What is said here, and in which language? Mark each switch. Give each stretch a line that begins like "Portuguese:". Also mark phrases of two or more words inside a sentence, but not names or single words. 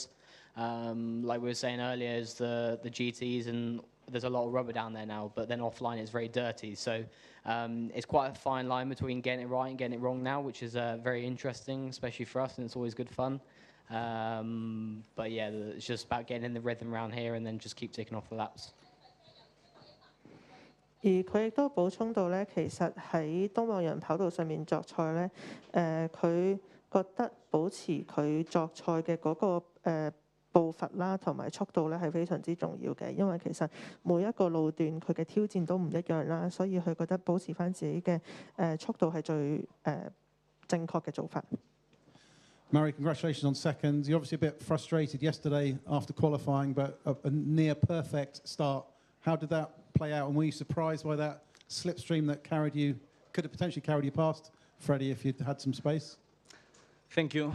English: Like we were saying earlier, is the GTs, and there's a lot of rubber down there now, but then offline it's very dirty. So it's quite a fine line between getting it right and getting it wrong now, which is very interesting, especially for us, and it's always good fun. But yeah, it's just about getting in the rhythm around here and then just keep ticking off the laps.
Cantonese: 而佢亦都補充到咧，其實喺東望洋跑道上面作賽咧，佢覺得保持佢作賽嘅嗰個步伐啦，同埋速度咧係非常之重要嘅，因為其實每一個路段佢嘅挑戰都唔一樣啦，所以佢覺得保持翻自己嘅速度係最正確嘅做法。
English: Mary, congratulations on second. You're obviously a bit frustrated yesterday after qualifying, but a near perfect start. How did that play out, and were you surprised by that slipstream that could have potentially carried you past Freddie if you'd had some space? Thank you.